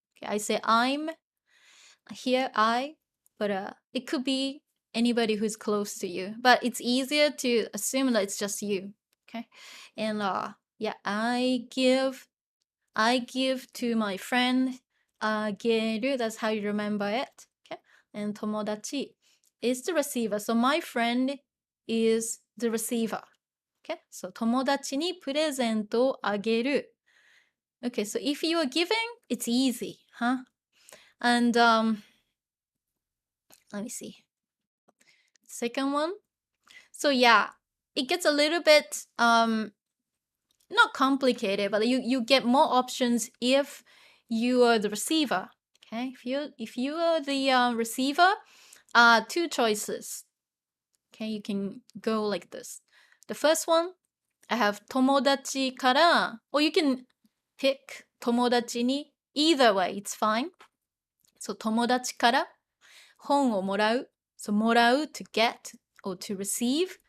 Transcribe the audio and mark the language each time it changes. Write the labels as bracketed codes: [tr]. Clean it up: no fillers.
[en] Okay, I say I'm here, but it could be anybody who's close to you, but it's easier to assume that it's just you. Okay, and yeah, I give to my friend. あげる, that's how you remember it. Okay, and 友達 is the receiver. So my friend is the receiver. [ja] Okay, so 友達にプレゼントをあげる. [en] Okay, so if you are giving, it's easy, huh? And let me see. Second one. So yeah, it gets a little bit not complicated, but you get more options if you are the receiver. Okay, if you are the receiver, two choices. Okay, you can go like this. The first one, I have 友達から, or you can pick 友達に. Either way, it's fine. [ja] So 友達から本をもらう. [en] So もらう to get or to receive.